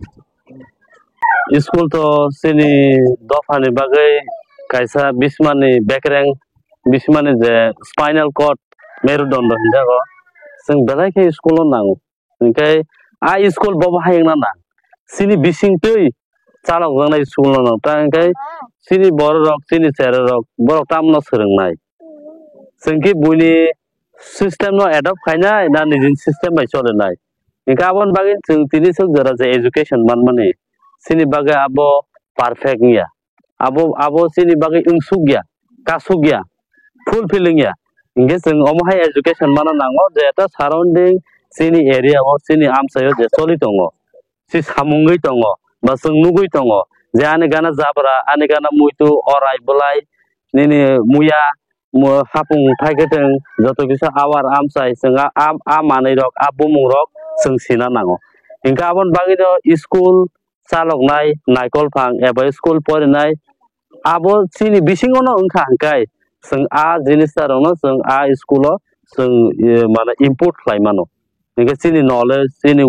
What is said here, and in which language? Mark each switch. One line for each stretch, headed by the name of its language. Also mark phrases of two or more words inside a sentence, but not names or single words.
Kok Borok: स्कूल तो सिनि दफानि बागै कायसा बिस्मानि बेकरें बिस्मानि जे
English: spinal cord
Kok Borok: मेरुदंड हिंजागो जों बेलायखे स्कूल नांगौ ओंखाय आ स्कूल बाबा हायना ना सिनि बिसिंतै चालक जानाय स्कूल नांगौ ता ओंखाय सिनि बर रक सिनि सेर रक बर तामनो सोलोंनाय जोंखि बुनि सिस्टेम नो एडप्ट खायनाय ना निजिन सिस्टेम बाय चलेनाय गाबोन बागै जों तिनि सक जरा जे एजुकेशन माने सिनि बागै आबो परफेक्ट निया आबो सिनि बागै इंसुक गया कासुक गया फुल फिलिंग या इंगे जों अमहाय एजुकेशन माना नांगो जे ता सराउंडिंग सिनि एरिया और सिनि आमसायो जे चलि दङ सि सामुंगै दङ बा जों नुगै दङ जे आने गाना जाबरा आने गाना मुइतु अराय बलाय निनि मुया हापुं फायगेथों जत किसा आवार आमसाय जोंहा आ मानै रक आ बुमुं रक जों सिना नांगो इंका आबन बागैनो स्कूल चालकनाय नायकल फां एबा स्कूल फरायनाय आबो सिनि बिसिङावनो ओंखा हांखाय जों आ जिनिसटारावनो जों आ स्कूलाव जों माने इम्पोर्ट खालायमानो इंका सिनि नॉलेज सिनि